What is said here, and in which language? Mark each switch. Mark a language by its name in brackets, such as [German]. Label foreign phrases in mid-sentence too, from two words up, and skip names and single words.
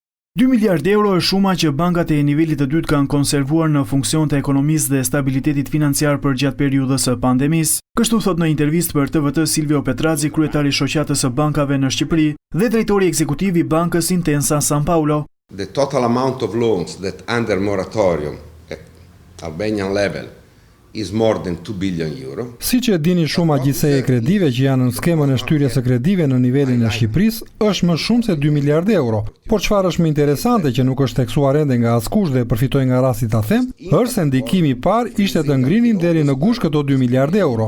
[Albanian] 2 miliard euro është shuma që bankat e nivelit të dytë kanë konservuar në funksion të ekonomisë dhe stabilitetit financiar për gjatë periudhës së pandemisë. Kështu thot në intervistë për TVT Silvio Petrazi, kryetari i shoqatës së bankave në Shqipëri dhe drejtori ekzekutiv i bankës Intesa Sanpaolo. [English] The total amount of loans that under moratorium at Albanian level is more than 2 billion euro. [Albanian] Siç e dini, shuma gjithsej e kredive që janë në skemën e shtyrjes së kredive në nivelin e Shqipërisë është më shumë se 2 miliard euro. Por çfarë është më interesante që nuk është teksuar ende nga askush dhe përfitoj nga rasti ta them, është se ndikimi i parë ishte të ngrinim deri në gush këto 2 miliard euro.